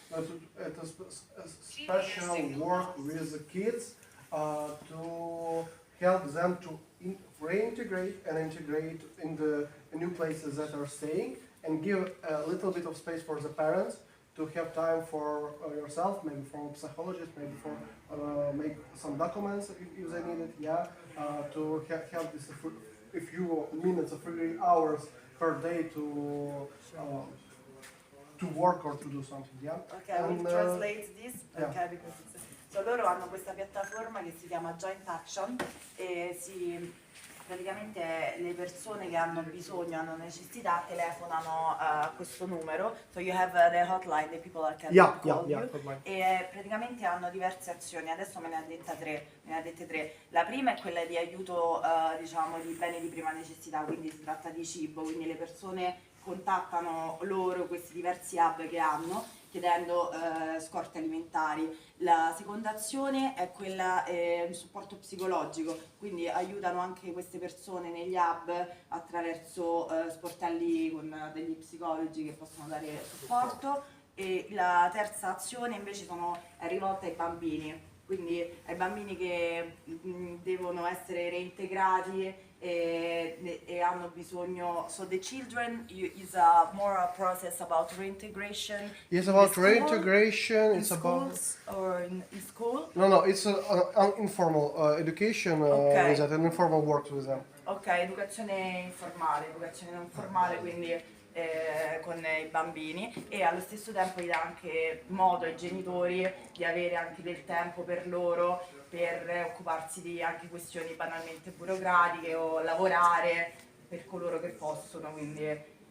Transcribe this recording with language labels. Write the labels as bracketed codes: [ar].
[en] It is a special work with the kids to help them to reintegrate and integrate in the new places that are staying, and give a little bit of space for the parents to have time for yourself, maybe for a psychologist, maybe for make some documents if they need it, to have this a few minutes or 3 hours per day to work or to do something, Okay, we'll translate this, okay, because so [it] loro hanno questa piattaforma che si chiama Joint Action e praticamente le persone che hanno bisogno, hanno necessità, telefonano a questo numero. [en] So you have the hotline, the people can call you. [it] E praticamente hanno diverse azioni. Adesso me ne ha dette tre. La prima è quella di aiuto, di beni di prima necessità, quindi si tratta di cibo, quindi le persone contattano loro questi diversi hub che hanno chiedendo scorte alimentari. La seconda azione è quella di supporto psicologico, quindi aiutano anche queste persone negli hub attraverso sportelli con degli psicologi che possono dare supporto. E la terza azione invece è rivolta ai bambini, quindi ai bambini che devono essere reintegrati e hanno bisogno. [en] So the children is more a process about reintegration. It's about reintegration. It's about or in school. No, it's an informal education. With that, an informal work with them. [it] Ok, educazione informale, non formale, quindi con i bambini, e allo stesso tempo gli dà anche modo ai genitori di avere anche del tempo per loro, per occuparsi di anche questioni banalmente burocratiche o lavorare per coloro che possono, quindi.